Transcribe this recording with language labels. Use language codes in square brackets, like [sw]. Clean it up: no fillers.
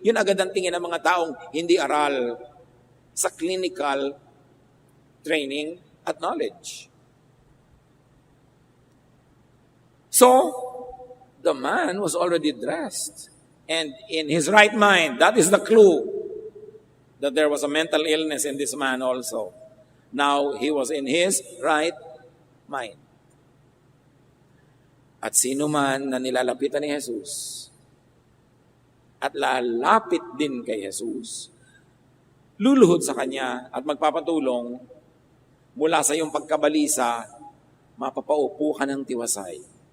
[tl] Yun agad ang tingin ng mga taong hindi aral sa clinical training at knowledge. [en] So, the man was already dressed and in his right mind. That is the clue that there was a mental illness in this man also. Now, he was in his right mind. [tl] At sino man na nilalapitan ni Jesus at lalapit din kay Jesus, luluhod sa kanya at magpapatulong mula sa iyong pagkabalisa, mapapaupo ka ng tiwasay.